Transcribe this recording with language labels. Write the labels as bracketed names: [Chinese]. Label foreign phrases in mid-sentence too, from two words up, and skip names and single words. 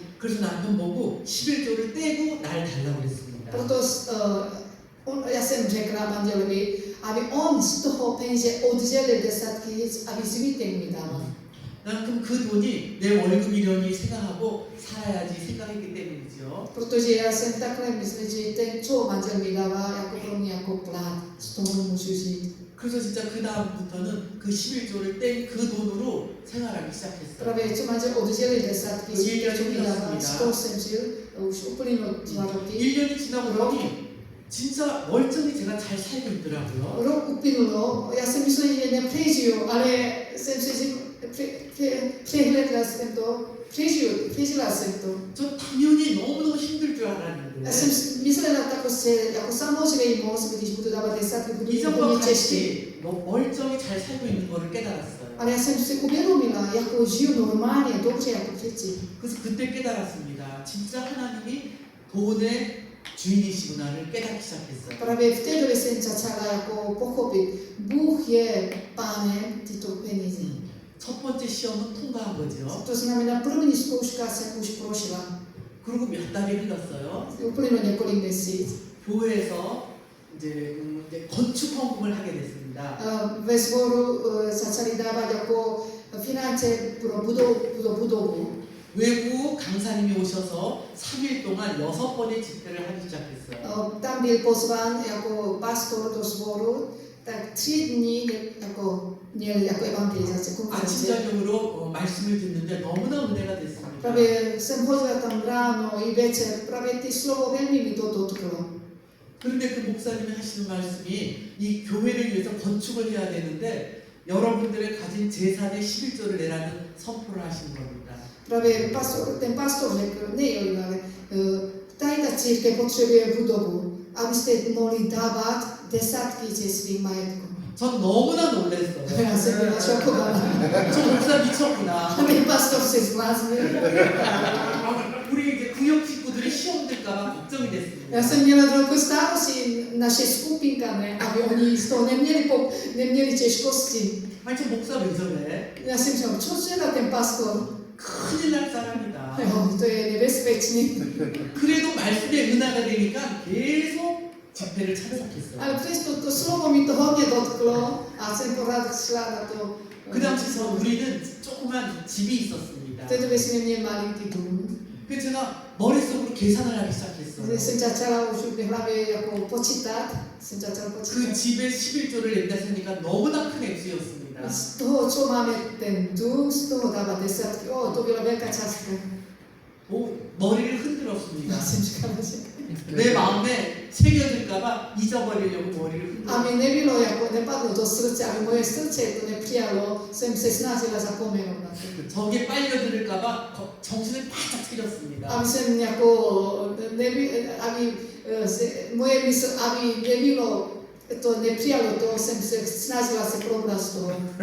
[Korean] 그래서 남편 보고 11조를 떼고 날 달라고 그랬습니다. [Czech] Proto já jsem řekla manželovi, aby on z toho peníze oddělil desátky, aby zbytek mi dával. [Korean] 난 그럼 그 돈이 내 월급이려니 생각하고 살아야지 생각했기 때문이죠. [Czech] Protože já jsem takhle myslel, že ten, co manžel mi dává, jako pro mě jako plat, z toho můžu žít. [Korean] 그래서 진짜 그 다음부터는 그 11조를 뗀 그 돈으로 생활하기 시작했어요. [Czech] Právě co manžel oddělil desátky, Cíl co mi dává, jasný, z toho jsem žil, už uplynulo 2 roky. [Korean] 1년이 지나고 보니 진짜 멀쩡히 제가 잘 살고 있더라고요. [Czech] Rok uplynulo, já jsem myslel, že nepřežiju, ale jsem si řekl, přehledla jsem to, přežila jsem to. [Korean] 저 당연히 너무너무 힘들 줄 알았는데 [Czech] Já jsem myslela tako se, jako samozřejmost, když budu dávat desátky, budu to [Korean] 이전과 [Czech] hodně těžké. [Korean] 같이 멀쩡히 잘 살고 있는 거를 깨달았어요. [Czech] Ale já jsem si uvědomila, jako žiju normálně, dobře jako předtím. [Korean] 그래서 그때 깨달았습니다. 진짜 하나님이 돈의 주인이시구나를 깨닫기 시작했어요. [Czech] Právě v té době jsem začala jako pochopit, Bůh je pánem tyto peníze. [Korean] 첫 번째 시험은 통과한 거죠. [Czech] To znamená, první zkouška jsem už prošla. [Korean] 그리고 몇 달이 흘렀어요. [Czech] Uplynulo několik měsíc. [Korean] 교회에서 이제 건축 헌금을 하게 됐습니다. [Czech] Ve sboru začali dávat jako finance pro budovu. [Korean] 외부 강사님이 오셔서 3일 동안 6번의 집회를 하기 시작했어요. [Czech] Tam byl pozván jako pastor do sboru, tak 3 dní jako měl jako evangelizace, konference. [Korean] 아침저녁으로 말씀을 듣는데 너무나 은혜가 됐습니다. [Czech] Právě jsem chodila tam ráno i večer, právě ty slovo velmi mi to dotklo. [Korean] 그런데 그 목사님이 하시는 말씀이 이 교회를 위해서 건축을 해야 되는데 여러분들의 가진 재산의 11조를 내라는 선포를 하시는 겁니다. [Czech] Právě ten pastor řekl, ne, ale tady ta církev potřebuje budovu, abyste mohli dávat desátky ze svých majetků. [Korean] 전 너무나 놀랐어요. [Czech] Já jsem byla šokovaná. [Korean] 저 목사 미쳤구나. [Czech] Ten pastor se zbláznil. [Korean] 우리 이제 구역 식구들이 시험 들까봐 걱정이 됐습니다. [Czech] Já jsem měla trochu starosti naše skupinka, ne, aby oni z toho neměli těžkosti. [Korean] 아니 저 목사 왜 저래? [Czech] Já jsem říkala, co dělá ten pastor? [Korean] 큰일 날 사람이다. [Czech] To je nebezpečný. [Korean] 그래도 말씀의 은하가 되니까 계속 집회를 참석했어요. [Czech] Ale přesto to slovo mi to hodně dotklo a jsem pořád šla na to. [Korean] 그 당시서 우리는 조그만 집이 있었습니다. [Czech] V té době jsme měli malinký dům. [Korean] 그래서 제가 머릿속으로 계산을 하기 시작했어요. [Czech] Jsem začala už v hlavě jako počítat. Jsem začala [Korean] 그 [Czech] počítat. [Korean] 집에 11조를 낸다 했으니까 너무나 큰 액수였습니다. [Czech] Z toho, co máme ten dům, z toho dávat desátky. To byla velká částka. [Korean] 머리를 흔들었습니다. [Czech] Já jsem říkala, že [Korean] 내 마음에 새겨질까봐 잊어버리려고 머리를 [Czech] aby [Korean] 흔들었어요. [Czech] nebylo, jako nepadlo do srdce, aby moje srdce to nepřijalo, jsem se snažila zapomenout na to. [Korean] 저게 빨려들을까봐 정신을 바짝 차렸습니다. [Czech] Aby jsem jako, aby moje mysl, aby nebylo, to nepřijalo to, jsem se snažila se probrat z toho.